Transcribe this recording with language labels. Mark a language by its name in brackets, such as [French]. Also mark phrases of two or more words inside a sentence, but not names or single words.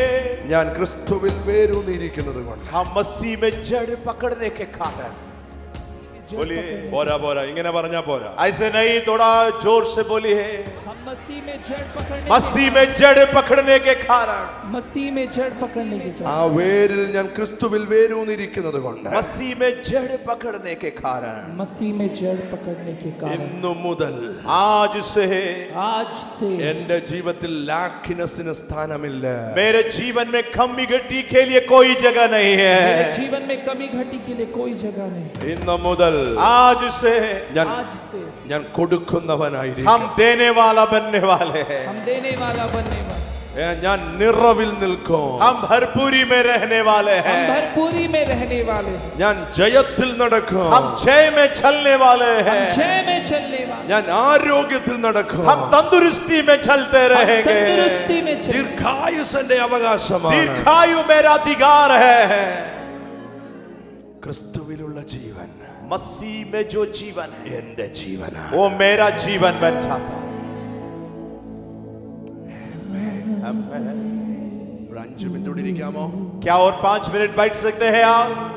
[Malayalam] ഞാൻ ക്രിസ്തുവിൽ വേരൂന്നിരിക്കുന്നത് കൊണ്ട്. [Hindi] हम मसीह में जड़ पकड़ने के कारण. बोलिए, [Malayalam] പോരാ പോരാ, ഇങ്ങനെ പറഞ്ഞാ പോരാ. [Hindi] ऐसे नहीं, थोड़ा जोर से बोलिए. हम मसीह में जड़ पकड़ने मसीह में जड़ पकड़ने के कारण, मसीह में जड़ पकड़ने के [Malayalam] ആ വേരിൽ ഞാൻ ക്രിസ്തുവിൽ വേരൂന്നിരിക്കുന്നത് കൊണ്ട്. [Hindi] मसीह में जड़ पकड़ने के कारण, मसीह में जड़ पकड़ने के कारण [Malayalam] ഇന്നു മുതൽ [Hindi] आज से [Malayalam] എന്റെ ജീവിതത്തിൽ ലാക്കിനസിന് സ്ഥാനമില്ല. [Hindi] मेरे जीवन में कमी घटी के लिए कोई जगह नहीं मेरे है. जीवन में कमी घटी के लिए कोई जगह नहीं. [Malayalam] ഇന്നു മുതൽ [Hindi] आज से आज से [Malayalam] ഞാൻ കൊടുക്കുന്നവനായിരിക്കും. [Hindi] हम देने वाला बनने वाले हैं. हम देने वाला बनने वाले. [Malayalam] ഞാൻ നിറവിൽ നിൽക്കും. [Hindi] हम भरपूरी में रहने वाले हम हैं. भरपूरी में रहने वाले हैं. [Malayalam] ഞാൻ ജയത്തിൽ നടക്കും. [Hindi] हम जय में चलने वाले हैं. जय में चलने वाले. [Malayalam] ഞാൻ ആരോഗ്യത്തിൽ നടക്കും. [Hindi] हम तंदुरुस्ती में चलते रहेंगे. तंदुरुस्ती में चल. [Malayalam] ദീർഘായുസ്സന്റെ അവകാശമാണ്. [Hindi] दीर्घायु मेरा अधिकार है. [Malayalam] ക്രിസ്തുവിലുള്ള ജീവൻ [Hindi] मसीह में जो जीवन है [Malayalam] എന്റെ ജീവനാണ്. [Hindi] वो मेरा जीवन बन जाता है. [Malayalam] ഒരു 5 മിനിറ്റ് കൂടി ഇരിക്കാമോ? [Hindi] क्या और 5 मिनट बैठ सकते हैं आप?